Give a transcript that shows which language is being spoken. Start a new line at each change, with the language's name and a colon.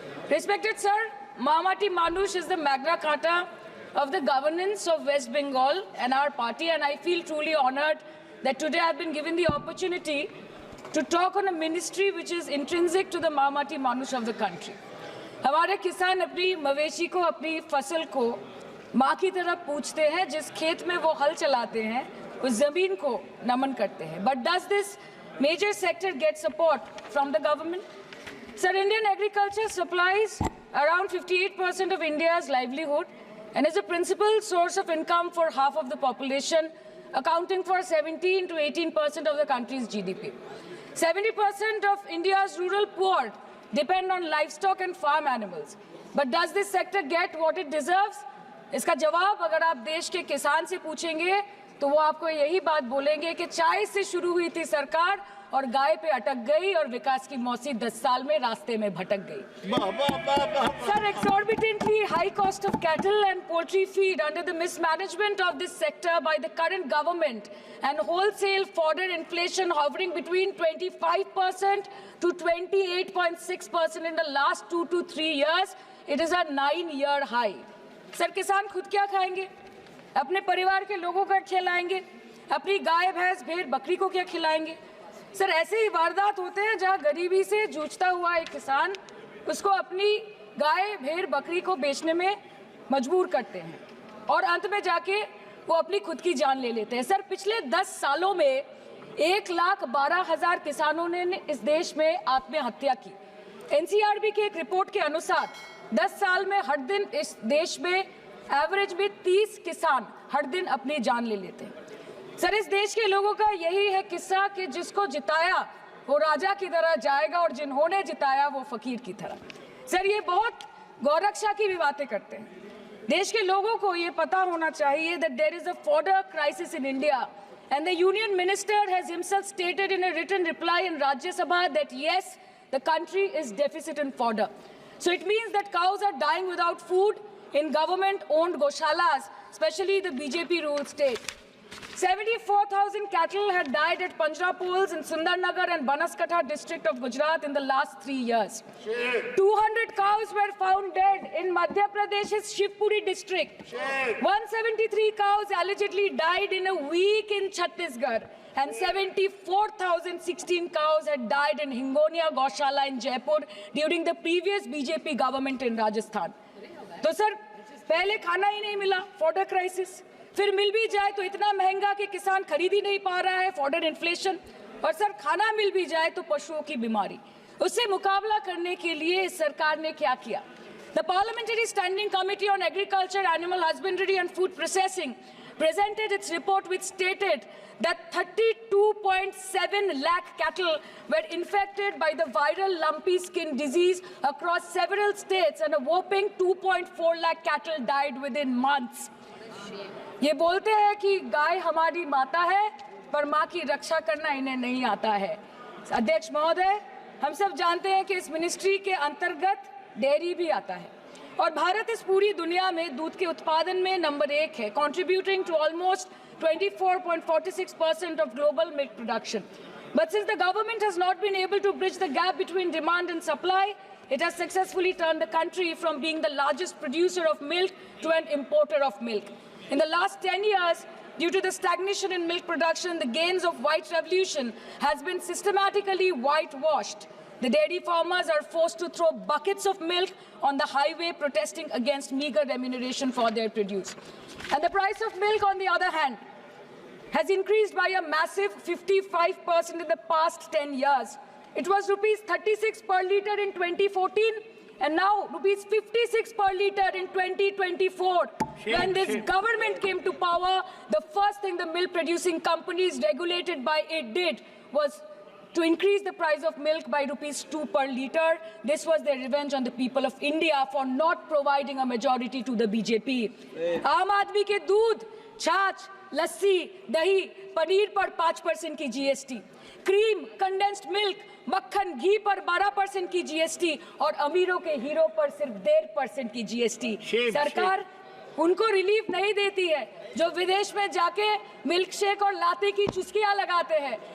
English: Respected sir, Mahamati Manush is the Magna Carta of the governance of West Bengal and our party, and I feel truly honored that today I've been given the opportunity to talk on a ministry which is intrinsic to the Mahamati Manush of the country.
Hindi: हमारे किसान अपनी मवेशी को, अपनी फसल को माँ की तरह पूछते हैं। जिस खेत में वो हल चलाते हैं उस जमीन को नमन करते हैं।
English: But does this major sector get support from the government? Sir, Indian agriculture supplies around 58% of India's livelihood and is a principal source of income for half of the population, accounting for 17 to 18% of the country's GDP. 70% of India's rural poor depend on livestock and farm animals. But does this sector get what it deserves?
Hindi: इसका जवाब अगर आप देश के किसान से पूछेंगे तो वो आपको यही बात बोलेंगे कि चाय से शुरू हुई थी सरकार और गाय पे अटक गई और विकास की मौसी 10 साल में रास्ते में भटक गई।
English: Sir, exorbitantly high cost of cattle and poultry feed under the mismanagement of this sector by the current government and wholesale fodder inflation hovering between 25% to 28.6% in the last 2 to 3 years, it is a 9-year high.
Hindi: Sir, किसान खुद क्या खाएंगे? अपने परिवार के लोगों को खिलाएंगे? अपनी गाय भैंस भेड़ बकरी को क्या खिलाएंगे? सर, ऐसे ही वारदात होते हैं जहां गरीबी से जूझता हुआ एक किसान उसको अपनी गाय भेड़ बकरी को बेचने में मजबूर करते हैं और अंत में जाके वो अपनी खुद की जान ले लेते हैं। सर, पिछले 10 सालों में 1,12,000 किसानों ने इस देश में आत्महत्या की। एनसीआरबी की एक रिपोर्ट के अनुसार 10 साल में हर दिन इस देश में एवरेज में 30 किसान हर दिन अपनी जान ले लेते हैं। सर, इस देश के लोगों का यही है किस्सा कि जिसको जिताया वो राजा की तरह जाएगा और जिन्होंने जिताया वो फकीर की तरह। सर, ये बहुत गौरक्षा की भी बातें करते हैं। देश के लोगों को ये पता होना चाहिए
English: that there is a fodder crisis in India and the union minister has himself stated in a written reply in Rajya Sabha that yes, the country is deficit in fodder. So it means that cows are dying without food in government-owned goshalas, especially the BJP-ruled state. 74,000 cattle had died at Panjrapols in Sundarnagar and Banaskantha district of Gujarat in the last 3 years. 200 cows were found dead in Madhya Pradesh's Shivpuri district. 173 cows allegedly died in a week in Chhattisgarh. And 74,016 cows had died in Hingonia Gaushala in Jaipur during the previous BJP government in Rajasthan.
Hindi: तो sir, पहले खाना ही नहीं मिला, fodder crisis, फिर मिल भी जाए तो इतना महंगा कि किसान खरीद ही नहीं पा रहा है, फॉडर इन्फ्लेशन, और सर खाना मिल भी जाए तो पशुओं की बीमारी। उससे मुकाबला करने के लिए इस सरकार ने क्या किया?
English: The Parliamentary Standing Committee on Agriculture, Animal Husbandry and Food Processing presented its report which stated that 32.7 lakh cattle were infected by the viral lumpy skin disease across several states, and a whopping 2.4 lakh cattle died within months.
Hindi: ये बोलते हैं कि गाय हमारी माता है, पर माँ की रक्षा करना इन्हें नहीं आता है। अध्यक्ष महोदय, हम सब जानते हैं कि इस मिनिस्ट्री के अंतर्गत डेयरी भी आता है और भारत इस पूरी दुनिया में दूध के उत्पादन में नंबर 1 है,
English: contributing to almost 24.46% of global milk production. But since the government has not been able to bridge the gap between demand and supply, it has successfully turned the country from being the largest producer of milk to an importer of milk. In the last 10 years, due to the stagnation in milk production, the gains of white revolution has been systematically whitewashed. The dairy farmers are forced to throw buckets of milk on the highway protesting against meager remuneration for their produce. And the price of milk, on the other hand, has increased by a massive 55% in the past 10 years. It was rupees 36 per litre in 2014 and now rupees 56 per litre in 2024. When this government came to power, the first thing the milk producing companies regulated by it did was to increase the price of milk by rupees 2 per litre. This was their revenge on the people of India for not providing a majority to the BJP.
Hindi: आम आदमी के दूध, छाछ, लस्सी, दही, पनीर पर 5% की GST, cream, condensed milk, मक्खन, घी पर 12% की GST और अमीरों के हीरो पर सिर्फ 1.5% की GST। सरकार उनको रिलीफ नहीं देती है जो विदेश में जाके मिल्क शेक और लाते की चुस्कियां लगाते हैं।